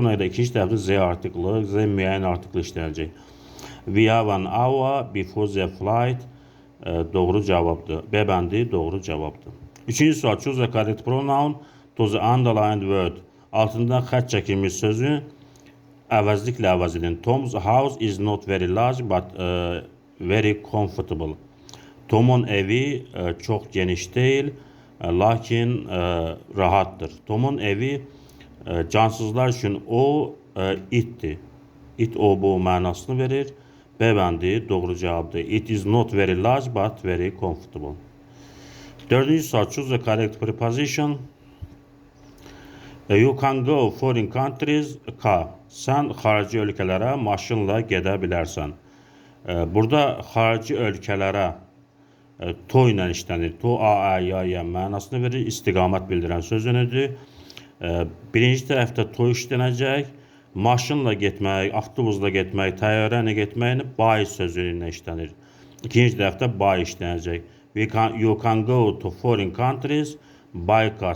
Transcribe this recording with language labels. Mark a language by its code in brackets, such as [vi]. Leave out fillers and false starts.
[az] Ona görə ikinci tərəfdə Z artiklı, Z müəyyən artiklı işlənəcək. [en] We have an hour before the flight [az] doğru cavabdır. B bəndi doğru cavabdır. Üçüncü sual [en] choose the correct pronoun to the underlined word. [az] Altından xətt çəkilmiş sözü əvəzliklə əvəz edin. [en] Tom's house is not very large but very comfortable. [az] Tom'un evi çox geniş deyil, lakin rahatdır. Tom'un evi cansızlar üçün o itdir. It o bu mənasını verir. B bəndi doğru cavabdır. [en] It is not very large but very comfortable. [az] Dördüncü sual [en] choose the correct preposition. You can go foreign countries car. [az] Sən xarici ölkələrə maşınla gedə bilərsən. Burada xarici ölkələrə to ilə işlənir. To, a, ya, mənasını verir. İstiqamət bildirən sözünüdür. Birinci tərəfdə to işlənəcək. Maşınla getmək, avtobusla getmək, təyyarə ilə getmək by sözü ilə işlənir. İkinci tərəfdə by işlənəcək. [en] You can go to foreign countries by car.